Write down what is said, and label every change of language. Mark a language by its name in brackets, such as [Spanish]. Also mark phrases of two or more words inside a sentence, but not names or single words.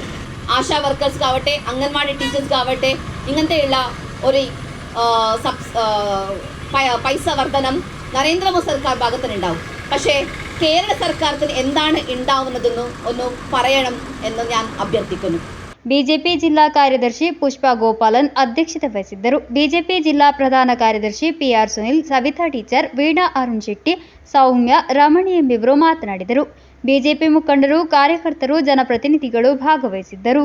[Malayalam] ആശാ വർക്കേഴ്സ്ക്കാവട്ടെ, അംഗൻവാടി ടീച്ചേഴ്സ്ക്കാവട്ടെ, ഇങ്ങനത്തെയുള്ള ഒരു പൈസ വർധനം നരേന്ദ്രമോദി സർക്കാർ ഭാഗത്തുനിന്നുണ്ടാവും. പക്ഷേ കേരള സർക്കാരിന് എന്താണ് ഉണ്ടാവുന്നതെന്ന് ഒന്ന് പറയണം എന്ന് ഞാൻ അഭ്യർത്ഥിക്കുന്നു. [Kannada] ಬಿಜೆಪಿ ಜಿಲ್ಲಾ ಕಾರ್ಯದರ್ಶಿ ಪುಷ್ಪಾ ಗೋಪಾಲನ್ ಅಧ್ಯಕ್ಷತೆ ವಹಿಸಿದ್ದರು. ಬಿಜೆಪಿ ಜಿಲ್ಲಾ ಪ್ರಧಾನ ಕಾರ್ಯದರ್ಶಿ ಪಿಆರ್ ಸುನಿಲ್, ಸವಿತಾ ಟೀಚರ್, ವೀಣಾ ಅರುಣ್ ಶೆಟ್ಟಿ, ಸೌಮ್ಯ, ರಮಣಿ ಎಂಬಿವರು ಮಾತನಾಡಿದರು. ಬಿಜೆಪಿ ಮುಖಂಡರು, ಕಾರ್ಯಕರ್ತರು, ಜನಪ್ರತಿನಿಧಿಗಳು ಭಾಗವಹಿಸಿದ್ದರು.